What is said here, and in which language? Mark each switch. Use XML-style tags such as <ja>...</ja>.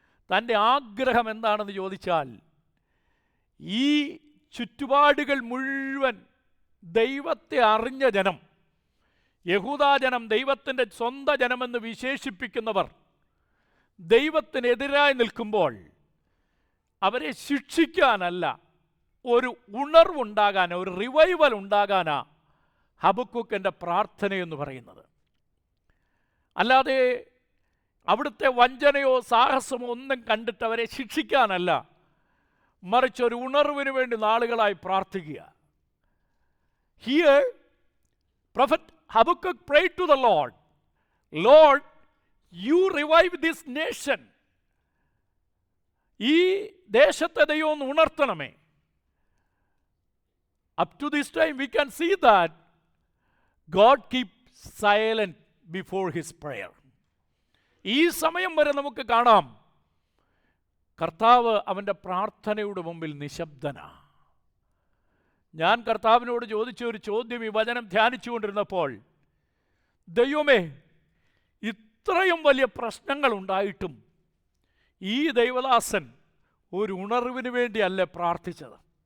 <ml>തൻ്റെ ആഗ്രഹം എന്താണെന്ന് ചോദിച്ചാൽ, ഈ ചുറ്റുപാടുകൾ മുഴുവൻ ദൈവത്തെ അറിഞ്ഞ ജനം, യഹൂദാജനം, ദൈവത്തിൻ്റെ സ്വന്തം ജനമെന്ന് വിശേഷിപ്പിക്കുന്നവർ ദൈവത്തിനെതിരായി നിൽക്കുമ്പോൾ അവരെ ശിക്ഷിക്കാനല്ല, ഒരു ഉണർവുണ്ടാകാൻ, ഒരു റിവൈവൽ ഉണ്ടാകാനാ ഹബക്കൂക്കിൻ്റെ പ്രാർത്ഥനയെന്ന് പറയുന്നത്. അല്ലാതെ അവിടുത്തെ വഞ്ചനയോ സാഹസമോ ഒന്നും കണ്ടിട്ട് അവരെ ശിക്ഷിക്കാനല്ല, മറിച്ച് ഒരു ഉണർവിന് വേണ്ടി നാളുകളായി പ്രാർത്ഥിക്കുക.</ml> <en>Here, Prophet Habakkuk prayed to the Lord, Lord, you revive this nation.</en> <ml>ഈ ദേശത്തെ ദൈവം ഒന്ന് ഉണർത്തണമേ.</ml> <en>Up to this time we can see that God keeps silent before his prayer.</en> <ml>ഈ സമയം വരെ നമുക്ക് കാണാം കർത്താവ് അവൻ്റെ പ്രാർത്ഥനയുടെ മുമ്പിൽ നിശബ്ദനാ. ഞാൻ കർത്താവിനോട് ചോദിച്ച ഒരു ചോദ്യം ഈ വചനം ധ്യാനിച്ചുകൊണ്ടിരുന്നപ്പോൾ, ദൈവമേ, ഇത്രയും വലിയ പ്രശ്നങ്ങൾ ഉണ്ടായിട്ടും ഈ ദൈവദാസൻ ഒരു ഉണർവിന് വേണ്ടിയല്ലേ പ്രാർത്ഥിച്ചത്?</ml>